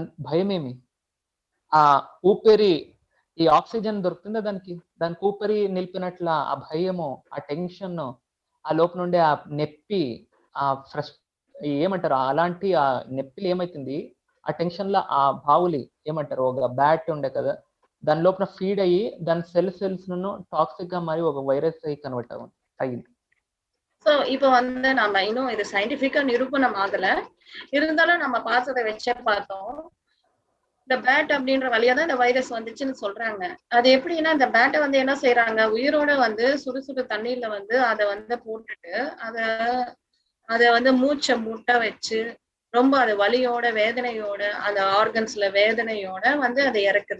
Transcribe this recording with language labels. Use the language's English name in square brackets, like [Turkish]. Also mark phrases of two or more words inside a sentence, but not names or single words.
[Telugu] భయమేమి, ఆ ఊపిరి ఈ ఆక్సిజన్ దొరుకుతుందా దానికి ఊపిరి నిలిపినట్ల ఆ భయము, ఆ టెన్షన్, ఆ లోపల నుండే ఆ నొప్పి, ఆ ఏమంటారు అలాంటి ఆ నొప్పిలు ఏమైతుంది, ఆ టెన్షన్ లో ఆ బావులి ఏమంటారు ఒక బ్యాట్ ఉండే కదా దాని లోపల ఫీడ్ అయ్యి దాని సెల్స్ ను టాక్సిక్ గా మరి ఒక వైరస్ అయ్యి కన్వర్ట్ అయ్యింది. [Tamil] ஸோ இப்போ வந்து நம்ம இன்னும் இது சயின்டிபிக்கா நிரூபணம் ஆகல, இருந்தாலும் நம்ம பார்த்ததை வச்சே பார்த்தோம். இந்த பேட் அப்படின்ற வழியா தான் இந்த வைரஸ் வந்துச்சுன்னு சொல்றாங்க. அது எப்படின்னா இந்த பேட்டை வந்து என்ன செய்யறாங்க, உயிரோட வந்து சுடு தண்ணீர்ல வந்து அதை வந்து போட்டுட்டு அதை வந்து மூச்சை முட்ட வச்சு ரொம்ப அது வலியோட வேதனையோட அந்த ஆர்கன்ஸ்ல வேதனையோட வந்து அதை இறக்குது.